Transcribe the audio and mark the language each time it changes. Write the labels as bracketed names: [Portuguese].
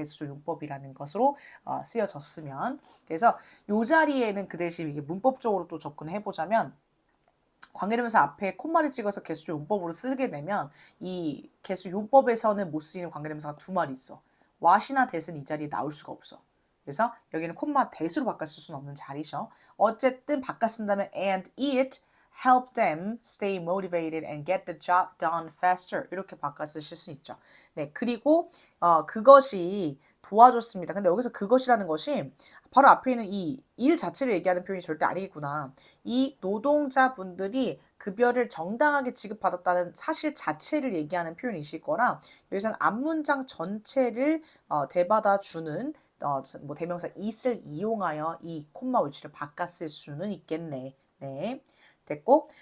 [Korean] 개수 용법이라는 것으로 쓰여졌으면. 그래서 이 자리에는 그 대신 이게 문법적으로 또 접근해 보자면 관계대명사 앞에 콤마를 찍어서 개수 용법으로 쓰게 되면 이 개수 용법에서는 못 쓰이는 관계대명사가 두 마리 있어. what이나 that은 이 자리에 나올 수가 없어. 그래서 여기는 콤마 that으로 바꿔 쓸 수는 없는 자리죠. 어쨌든 바꿔 쓴다면 [English] and it help them stay motivated and get the job done faster [Korean] 이렇게 바꿔 쓰실 수 있죠. 네, 그리고 그것이 도와줬습니다. 근데 여기서 그것이라는 것이 바로 앞에 있는 이 일 자체를 얘기하는 표현이 절대 아니겠구나. 이 노동자분들이 급여를 정당하게 지급받았다는 사실 자체를 얘기하는 표현이실 거라 여기서는 앞문장 전체를 대받아 주는 뭐 대명사 it을 이용하여 이 콤마 위치를 바꿨을 수는 있겠네. 네. 됐고.